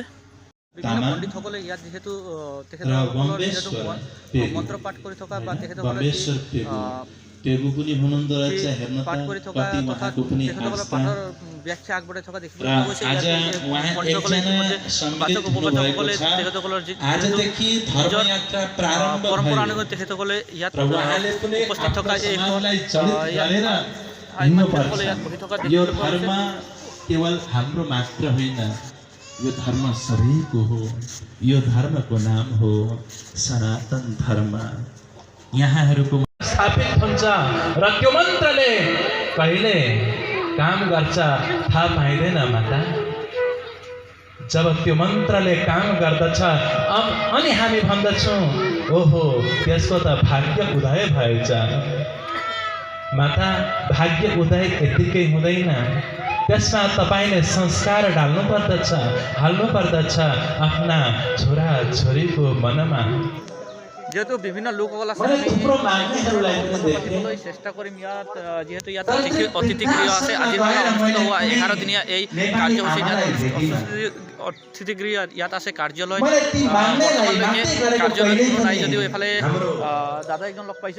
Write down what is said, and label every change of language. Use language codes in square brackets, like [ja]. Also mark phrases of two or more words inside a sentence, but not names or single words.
[as] বিভিন্ন পণ্ডিতসকলে ইয়াত যিহেতু তেখেতসকলৰ যিহেতু মন্ত্ৰ পাঠ কৰি থকা বা তেখেতসকলে পাঠ কৰি থকা তথা তেখেতসকলৰ পাঠৰ ব্যাখ্যা আগবঢ়াই থকা দেখিবলৈ পোৱা গৈছে। পণ্ডিতসকলে তেখেতসকলৰ যি পৰম্পৰানুগত তেখেতসকলে ইয়াত উপস্থিত থকা ইয়াত বহি থকা দেখিবলৈ পোৱা গৈছে। [ne] केवल हाम्रो मात्र होइन, यो धर्म सबैको हो। यो धर्मको नाम हो सनातन धर्म। यहाँहरूको स्थापित हुन्छ र त्यो मन्त्रले कहिले काम गर्छ थाहा पाइँदैन माता। जब त्यो मन्त्रले काम गर्दछ अनि हामी भन्दछौँ ओहो त्यसको त भाग्य उदय भएछ। माता, भाग्य उदय यतिकै हुँदैन, त्यसमा तपाईले संस्कार हाल्नु पर्दछ आफ्ना छोरा छोरीको मनमा। [as] যেহেতু বিভিন্ন লোকসকল আছে, চেষ্টা কৰিম ইয়াত যিহেতু ইয়াত অতিথি গৃহ আছে। আজিৰ পৰা অনুষ্ঠিত হোৱা 11 দিনীয়া এই কাৰ্যসূচী অতিথি গৃহ ইয়াত আছে। কাৰ্যালয় নাই যদিও এইফালে দাদা একজন লগ পাইছোঁ,